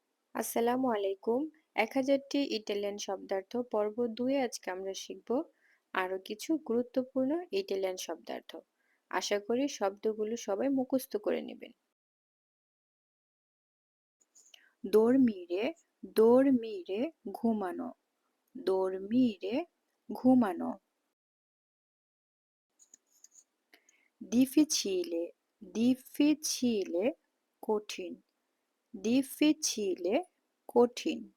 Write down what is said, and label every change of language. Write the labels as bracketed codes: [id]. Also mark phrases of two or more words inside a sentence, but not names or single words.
[bn] আসসালামু আলাইকুম। ১০০০টি ইটালিয়ান শব্দার্থ পর্ব ২ এ আজকে আমরা শিখব আরো কিছু গুরুত্বপূর্ণ ইটালিয়ান শব্দার্থ। আশা করি শব্দগুলো সবাই মুখস্থ করে নেবেন। [it] dormire, dormire ঘুমানো, dormire ঘুমানো। difficile, difficile কঠিন, difficile কঠিন।